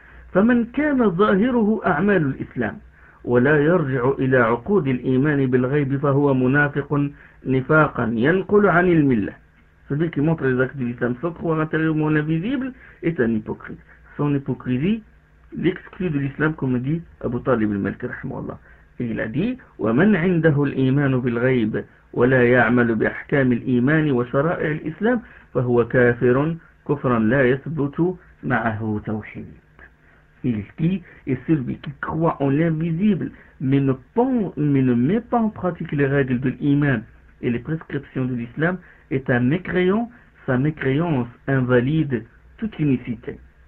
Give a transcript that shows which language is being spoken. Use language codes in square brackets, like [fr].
[ar] فَمَنْ كَانَ ظَاهِرُهُ أَعْمَالُ الْإِسْلَامِ وَلَا يَرْجِعُ إِلَىٰ عُقُودِ الْإِيمَانِ بِالْغَيْبِ فَهُوَ مُنَافِقٌ نِفَاقًا يَنْقُلُ عَنِ الْمِلَّةِ. [fr] Celui qui montre les actes de l'Islam sans croire intérieurement l'invisible est un hypocrite. Son hypocrisie l'exclut de l'Islam, comme dit Abu Talib al-Malki rahimahullah. Il a dit, [ar] ومن عنده الإيمان بالغيب ولا يعمل بأحكام الإيمان وشرائع الإسلام فهو كافر كفرا لا يثبت معه توحيد. [fr] Il dit, et celui qui croit en l'invisible, mais ne met pas en pratique les règles de l'Iman et les prescriptions de l'Islam, est un mécréant, sa mécréance invalide toute unicité.